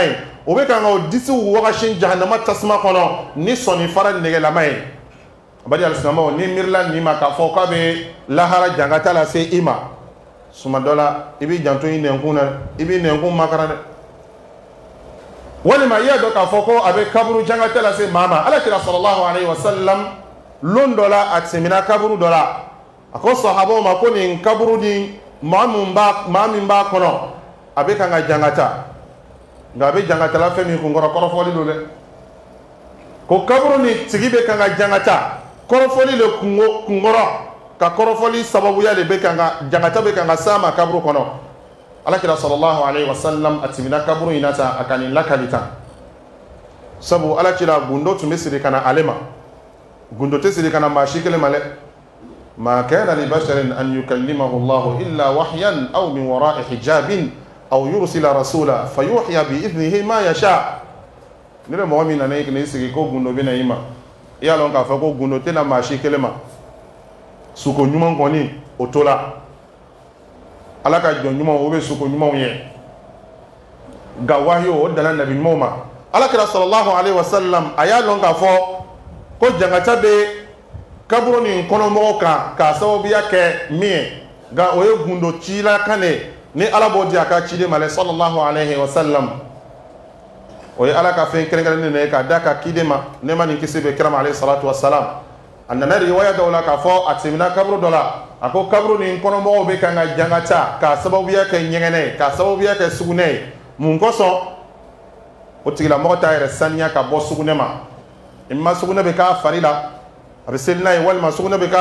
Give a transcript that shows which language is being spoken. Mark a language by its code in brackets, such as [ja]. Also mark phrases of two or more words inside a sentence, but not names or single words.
[bm] ye o bɛ kan ka o disiw wagasi jahanama tasuma kɔnɔ ni sɔnni fara nɛgɛlama ye bari alisilamɛw ni miirila nin ma k'a fɔ k'a bɛ lahara jangata lase i ma suma dɔ la i b'i janto i nɛnkun na i b'i nɛnkun makara dɛ walima i y'a dɔn k'a fɔ ko a bɛ kaburu jangata lase maa ma alakira [ar] صلى الله عليه وسلم [bm] lon dɔ la a tɛmɛna kaburu dɔ la a ko sahabaw ma ko nin kaburu ni maa min b'a kɔnɔ a bɛ kan ka jangata nka a bɛ jangatala fɛn min kunkɔrɔ kɔrɔfɔli don dɛ ko kaburu ni tigi bɛ kan ka jangata kɔrɔfɔli le kunkɔrɔ ka kɔrɔfɔli sababuya de bɛ kan ka jangata bɛ kan ka s'a ma kaburu kɔnɔ alakira [ar] صلى الله عليه وسلم [bm] a tɛmɛna kaburu in na tan a ka nin lakali tan sabu alakira gundo tun bɛ siri ka na ale ma gundo tɛ siri ka na maa si kelen ma dɛ [ar] ما كان لبشر أن يكلمه الله إلا وحيا أو من وراء حجاب أو يرسل رسولا فيوحي بإذنه ما يشاء [bm] ni le mɔgɔ min nana i kini sigi ko gundo bɛ na i ma i y'a lɔn k'a fɔ ko gundo tɛna maa si kelen ma suko ɲuman kɔni o to la ala ka jɔn ɲumanw o bɛ suko ɲumanw ye nka wahyu o dana nabi ɲumanw ma alakira [ar] صلى الله عليه وسلم [bm] a y'a lɔn k'a fɔ ko jankaca bɛ kaburu nin kɔnɔmɔgɔw kan k'a sababuya kɛ min ye nka o ye gundo cila kan de ni ala b'o di a ka ciden ma dɛ [ar] صلى الله عليه وسلم [bm] o ye ala ka fɛn kɛrɛnkɛrɛnnen de ye k'a da ka ciden ma ne ma nin kisi bɛ kira ma [ar] عليه الصلاة والسلام [bm] a nana riwaya dɔw la k'a fɔ a tɛmɛna kaburu dɔ la a ko kaburu nin kɔnɔmɔgɔw bɛ kan ka jankaca k'a sababuya kɛ ɲɛgɛnɛ ye k'a sababuya kɛ sugunɛ ye mun kosɔn o tigilamɔgɔ t'a yɛrɛ saniya ka bɔ sugunɛ ma i ma sugunɛ bɛ k'a fari la a bɛ seli n'a ye walima sugunɛ bɛ